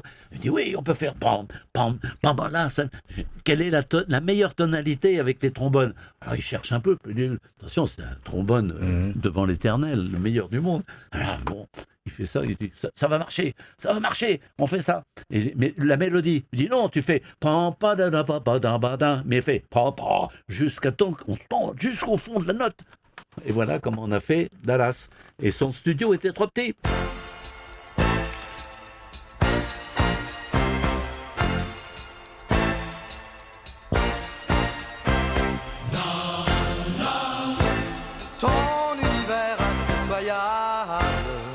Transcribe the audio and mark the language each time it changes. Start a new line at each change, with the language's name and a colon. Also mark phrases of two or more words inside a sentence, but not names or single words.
French: Il dit, oui, on peut faire pam, pam, pam, pam, là, ça... Quelle est la meilleure tonalité avec les trombones? Alors il cherche un peu, attention, c'est un trombone devant l'éternel, le meilleur du monde. Alors bon, il fait ça, il dit, ça va marcher, on fait ça. Mais la mélodie, il dit, non, tu fais pam, pa, da, da, pa, pa, da, ba, da, mais il fait pa, pa, jusqu'à temps qu'on se tende jusqu'au fond de la note. Et voilà comment on a fait Dallas. Et son studio était trop petit. Ton univers impitoyable.